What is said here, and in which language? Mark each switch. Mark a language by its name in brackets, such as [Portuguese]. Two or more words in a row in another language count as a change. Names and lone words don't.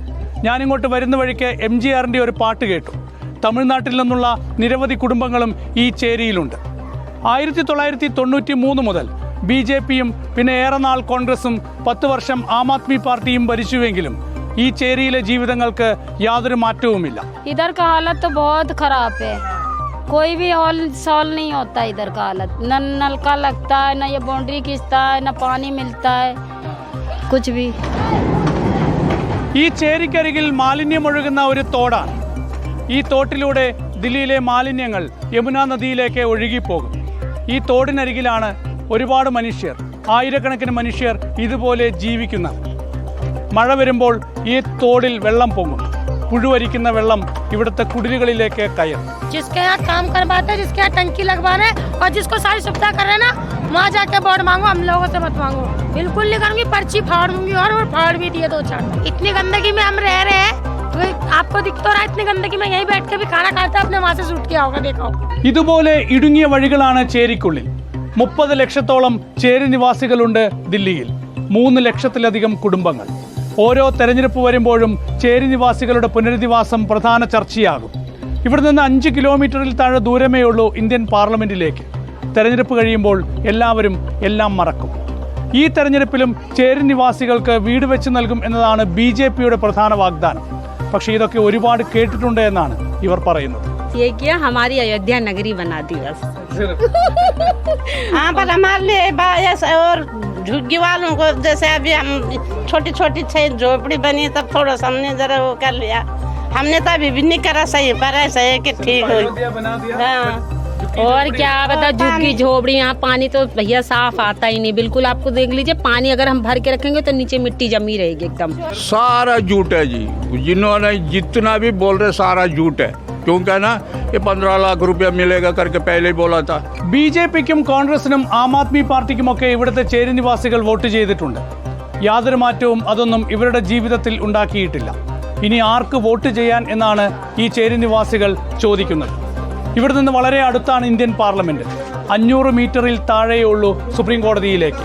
[Malayalam] ഞാനിങ്ങോട്ട് വരുന്ന വഴിക്ക് MGRന്റെ ഒരു പാട്ട് കേട്ടു. തമിഴ്നാട്ടിൽ നിന്നുള്ള നിരവധി കുടുംബങ്ങളും ഈ ചേരിയിലുണ്ട്. 1993 മുതൽ BJPയും പിന്നെ ഏറെ നാൾ കോൺഗ്രസും 10 വർഷം ആം ആദ്മി പാർട്ടിയും ഭരിച്ചുവെങ്കിലും ഈ ചേരിയിലെ ജീവിതങ്ങൾക്ക് യാതൊരു മാറ്റവുമില്ല. [Hindi] इधर का हालत तो बहुत खराब है. कोई भी हॉल सॉल्व नहीं होता इधर का हालत. न नलका लगता है, न ये बाउंड्री खींचता है, न पानी मिलता है, कुछ भी. [Malayalam] ഈ ചേരിക്കരികിൽ മാലിന്യമൊഴുകുന്ന ഒരു തോടാണ്. ഈ തോട്ടിലൂടെ ദില്ലിയിലെ മാലിന്യങ്ങൾ യമുന നദിയിലേക്ക് ഒഴുകിപ്പോകും. ഈ തോടിനരികിലാണ് ഒരുപാട് മനുഷ്യർ, ആയിരക്കണക്കിന് മനുഷ്യർ ഇതുപോലെ ജീവിക്കുന്നത്. മഴ വരുമ്പോൾ ഈ തോടിൽ വെള്ളം പൊങ്ങും. പുഴുവരിക്കുന്ന വെള്ളം ഇവിടുത്തെ കുടിലുകളിലേക്ക് കയറും. [Hindi] जिसके यहाँ काम करवाते हैं, जिसके यहाँ टंकी लगवाने और जिसको सारी सुविधा कर रहे हैं ना, वहाँ जाके वोट मांगो, हम लोगों से मत मांगो. बिल्कुल नहीं करूँगी, पर्ची फाड़ दूंगी. और फाड़ भी दिए 2-4. इतनी गंदगी में हम रह रहे हैं, तो आपको दिख तो रहा है. इतनी गंदगी में यहीं बैठ के भी खाना खाते अपने वहाँ से शूट किया होगा, देखो. [Malayalam] ഇതുപോലെ ഇടുങ്ങിയ വഴികളാണ് ചേരിക്കുള്ളിൽ. 30 ലക്ഷത്തോളം ചേരി നിവാസികളുണ്ട് ദില്ലിയിൽ. 3 ലക്ഷത്തിലധികം കുടുംബങ്ങൾ. ഓരോ തെരഞ്ഞെടുപ്പ് വരുമ്പോഴും ചേരി നിവാസികളുടെ പുനരധിവാസം പ്രധാന ചർച്ചയാകും. ഇവിടെ നിന്ന് 5 കിലോമീറ്ററിൽ താഴെ ദൂരമേ ഉള്ളൂ ഇന്ത്യൻ പാർലമെന്റിലേക്ക്. തെരഞ്ഞെടുപ്പ് കഴിയുമ്പോൾ എല്ലാവരും എല്ലാം മറക്കും. ഈ തെരഞ്ഞെടുപ്പിലും ചേരി നിവാസികൾക്ക് വീട് വെച്ച് നൽകും എന്നതാണ് BJPയുടെ പ്രധാന വാഗ്ദാനം. പക്ഷേ ഇതൊക്കെ ഒരുപാട് കേട്ടിട്ടുണ്ട് എന്നാണ് ഇവർ പറയുന്നത്. [Hindi] ये किया हमारी अयोध्या नगरी बना दी बस. हाँ, पर हमारे लिए और झुग्गी वालों को जैसे अभी हम छोटी छोटी झोपड़ी बनी तब थोड़ा सा हमने जरा वो कर लिया. हमने तो अभी भी नहीं करा सही, पर ऐसा है कि ठीक हो. हाँ, और क्या बता, झुग्गी झोपड़ी, यहाँ पानी तो भैया साफ आता ही नहीं बिल्कुल. आपको देख लीजिए, पानी अगर हम भर के रखेंगे तो नीचे मिट्टी जमी रहेगी एकदम. सारा झूठ है जी. जिन्होंने जितना भी बोल रहे सारा झूठ है. क्योंकि ना ये 15 लाख रुपया मिलेगा करके पहले ही बोला था. [Malayalam] BJPക്കും കോൺഗ്രസിനും ആം ആദ്മി പാർട്ടിക്കുമൊക്കെ ഇവിടുത്തെ ചേരി നിവാസികൾ വോട്ട് ചെയ്തിട്ടുണ്ട്. യാതൊരു മാറ്റവും അതൊന്നും ഇവരുടെ ജീവിതത്തിൽ ഉണ്ടാക്കിയിട്ടില്ല. ഇനി ആർക്ക് വോട്ട് ചെയ്യാൻ എന്നാണ് ഈ ചേരി നിവാസികൾ ചോദിക്കുന്നത്. ഇവിടെ നിന്ന് വളരെ അടുത്താണ് ഇന്ത്യൻ പാർലമെന്റ്. 500 മീറ്ററിൽ താഴെയുള്ളൂ സുപ്രീം കോടതിയിലേക്ക്.